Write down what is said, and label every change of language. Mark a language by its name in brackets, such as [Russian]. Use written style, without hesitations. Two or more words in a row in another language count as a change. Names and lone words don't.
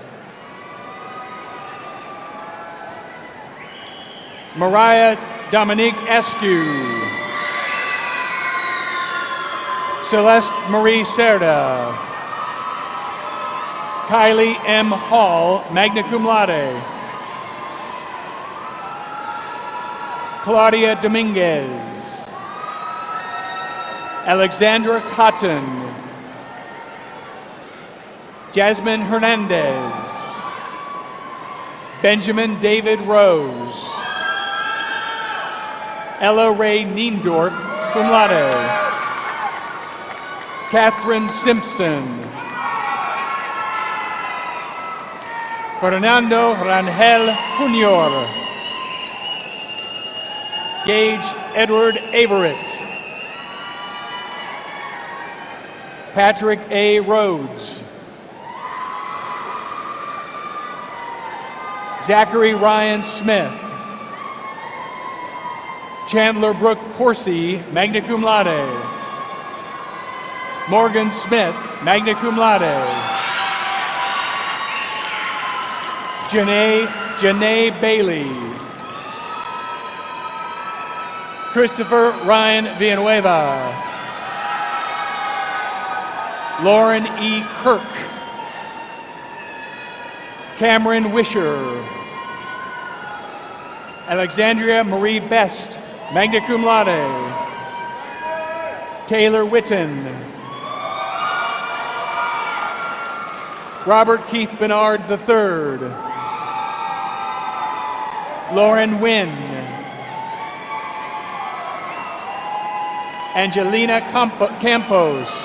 [English] Mariah Dominique Eskew. Celeste Marie Cerda. Kylie M. Hall, [Latin] magna cum laude. [English] Claudia Dominguez. Alexandra Cotton. Jasmine Hernandez. Benjamin David Rose. Ella Ray Niendorf, [Latin] cum laude. [English] Catherine Simpson. Fernando Rangel Jr. Gage Edward Averett. Patrick A. Rhodes. Zachary Ryan Smith. Chandler Brooke Corsi, [Latin] magna cum laude. [English] Morgan Smith, [Latin] magna cum laude. [English] Janae Bailey. Christopher Ryan Villanueva. Lauren E. Kirk. Cameron Wisher. Alexandria Marie Best, [Latin] magna cum laude. [English] Taylor Witten. Robert Keith Bernard III. Lauren Wynn. Angelina Campos.